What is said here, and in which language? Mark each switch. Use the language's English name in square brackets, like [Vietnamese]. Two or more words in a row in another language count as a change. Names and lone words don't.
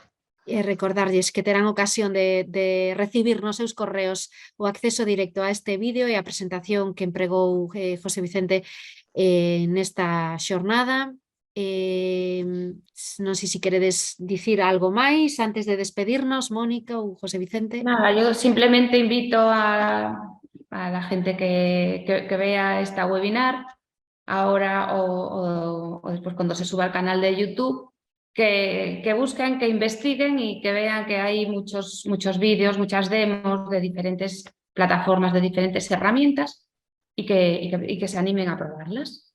[Galician] E recordarlles que terán ocasión de recibir nos seus correos o acceso directo a este vídeo e a presentación que empregou José Vicente nesta xornada. Non sei se queredes dicir algo máis antes de despedirnos, Mónica ou José Vicente. [Spanish] Nada, yo simplemente invito a la gente que vea esta webinar ahora o después cuando se suba al canal de YouTube, que busquen, que investiguen y que vean que hay muchos vídeos, muchas demos de diferentes plataformas, de diferentes herramientas y que se animen a probarlas.